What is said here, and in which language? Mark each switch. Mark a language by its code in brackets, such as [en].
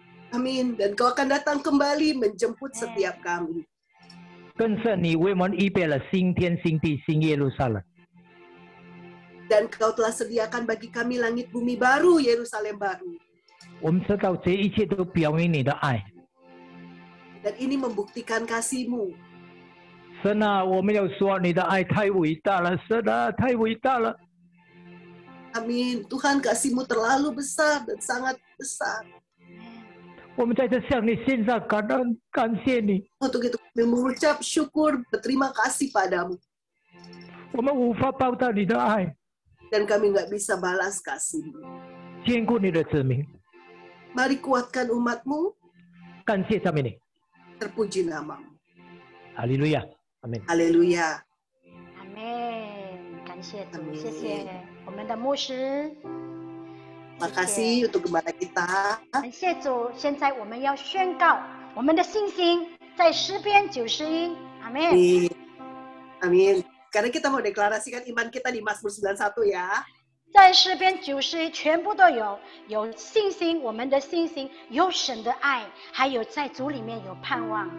[id] Amin. Dan Kau akan datang kembali menjemput setiap kami. [zh] 更是你为我们预备了新天新地新耶路撒冷， [id] Dan Kau telah sediakan bagi kami langit bumi baru, Yerusalem baru. [zh] 我们知道这一切都表明你的爱。 [id] Dan ini membuktikan kasih-Mu. [zh] 神啊，我们要说你的爱太伟大了，神啊，太伟大了。 [id] Amin. Tuhan, kasih-Mu terlalu besar dan sangat besar. [zh] 我们在这向你献上感恩，感谢你。 [id] Untuk itu kami mengucap syukur, berterima kasih padamu. [zh] 我们无法报答你的爱， [id] Dan kami nggak bisa balas kasih-Mu. [zh] 坚固你的子民。 [id] Mari kuatkan umat-Mu, [zh] 感谢赞美你， [id] terpuji namamu. [zh] 哈利路亚，阿门。 [id] Haleluya. [zh] 阿门，感谢主， [id] Amin. [zh] 谢谢我们的牧师。 [id] Makasih untuk gembala kita. [zh] 感谢主，现在我们要宣告我们的信心在诗篇91。阿门。 [id] Amin. Amin. Karena kita mau deklarasikan iman kita di Mazmur 91 ya. [zh] 在诗篇91全部都有信心，我们的信心有神的爱，还有在主里面有盼望。